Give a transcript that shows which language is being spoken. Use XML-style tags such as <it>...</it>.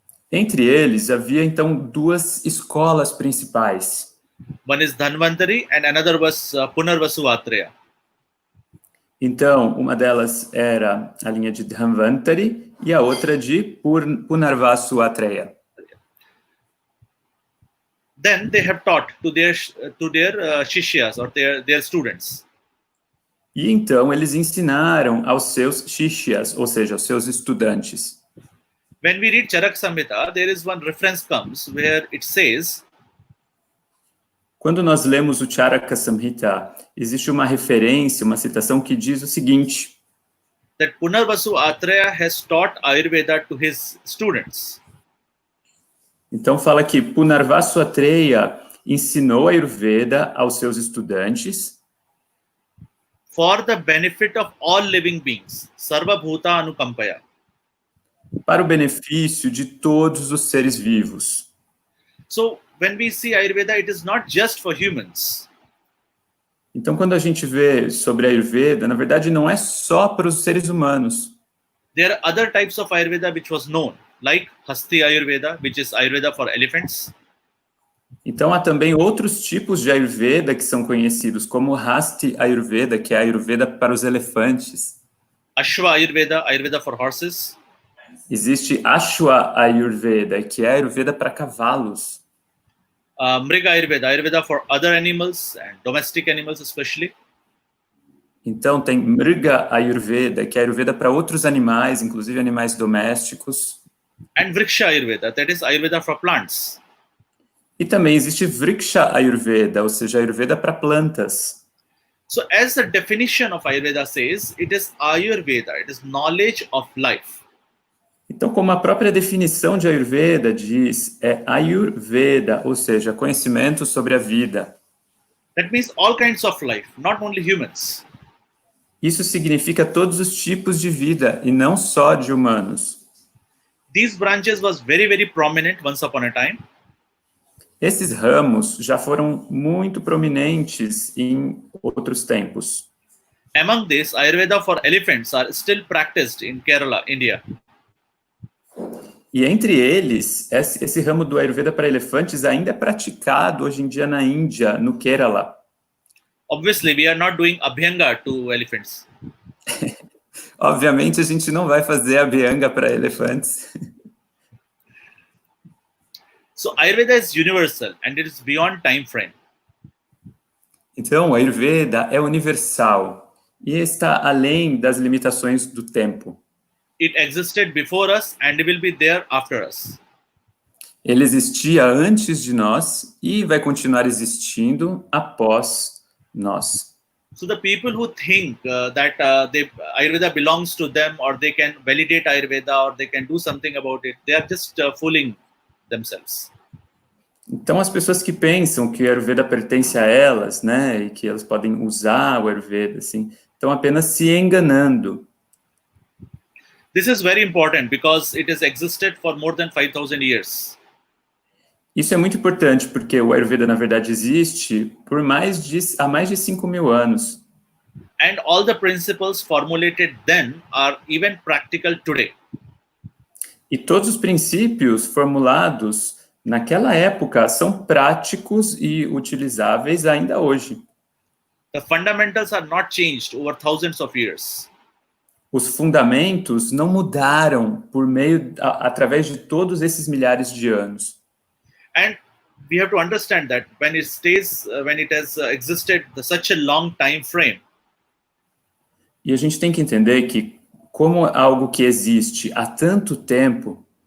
<pt>Entre eles, havia então duas escolas principais.</pt> <en>One is Dhanvantari and another was Punarvasu Atreya.</en> <pt>Então, uma delas era a linha de Dhanvantari e a outra de Punarvasu Atreya.</pt> <en>Then they have taught to their shishyas or their students.</en> <pt>E então eles ensinaram aos seus shishyas, ou seja, aos seus estudantes.</pt> <en>When we read Charak Samhita, there is one reference comes where it says,</en> <pt>quando nós lemos o Charaka Samhita, existe uma referência, uma citação que diz o seguinte:</pt> <en>that Punarvasu Atreya has taught Ayurveda to his students.</en> <pt>Então fala que Punarvasu Atreya ensinou a Ayurveda aos seus estudantes</pt> <en>for the benefit of all living beings,</en> <sa>Sarva Bhuta Anukampaya.</sa> <pt>Para o benefício de todos os seres vivos.</pt> <en>So, when we see Ayurveda, it is not just for humans.</en> <pt>Então, quando a gente vê sobre a Ayurveda, na verdade, não é só para os seres humanos.</pt> <en>There are other types of Ayurveda which was known, like Hasti Ayurveda, which is Ayurveda for elephants.</en> <pt>Então, há também outros tipos de Ayurveda que são conhecidos, como Hasti Ayurveda, que é a Ayurveda para os elefantes.</pt> <en>Ashwa Ayurveda, Ayurveda for horses.</en> <pt>Existe Ashwa Ayurveda, que é a Ayurveda para cavalos.</pt> <en>Mriga Ayurveda, Ayurveda for other animals and domestic animals especially.</en> <pt>Então tem Mriga Ayurveda, que é a Ayurveda para outros animais, inclusive animais domésticos.</pt> <en>And Vriksha Ayurveda, that is Ayurveda for plants.</en> <pt>E também existe Vriksha Ayurveda, ou seja, Ayurveda para plantas.</pt> <en>So as the definition of Ayurveda says, it is Ayurveda, it is knowledge of life.</en> <pt>Então, como a própria definição de Ayurveda diz, é Ayurveda, ou seja, conhecimento sobre a vida.</pt> <en>That means all kinds of life, not only humans.</en> <pt>Isso significa todos os tipos de vida, e não só de humanos.</pt> <en>These branches was very, very prominent once upon a time.</en> <pt>Esses ramos já foram muito prominentes em outros tempos.</pt> <en>Among this, Ayurveda for elephants are still practiced in Kerala, India.</en> <pt>E entre eles, esse ramo do Ayurveda para elefantes ainda é praticado hoje em dia na Índia, no Kerala.</pt> <en>Obviously, we are not doing Abhyanga to elephants.</en> <pt>Obviamente, a gente não vai fazer Abhyanga para elefantes.</pt> <en>So, Ayurveda is universal and it is beyond time frame.</en> <pt>Então, o Ayurveda é universal e está além das limitações do tempo.</pt> <en>It existed before us and it will be there after us.</en> <pt>Ele existia antes de nós e vai continuar existindo após nós.</pt> <en>So the people who think that Ayurveda belongs to them or they can validate Ayurveda or they can do something about it, they are just fooling themselves.</en> <pt>Então, as pessoas que pensam que o Ayurveda pertence a elas, né, e que elas podem usar o Ayurveda, assim, estão apenas se enganando.</pt> <en>This is very important because it has existed for more than 5,000 years.</en> <pt>Isso é muito importante porque o Ayurveda, na verdade, existe por há mais de 5.000 anos.</pt> <en>And all the principles formulated then are even practical today.</en> <pt>E todos os princípios formulados naquela época são práticos e utilizáveis ainda hoje.</pt> <en>The fundamentals are not changed over thousands of years.</en> <pt>Os fundamentos não mudaram através de todos esses milhares de anos.</pt> <en>And we have to understand that when it has existed such a long time frame.</en> <pt>E a gente tem que entender que, como algo que existe há tanto tempo,</pt>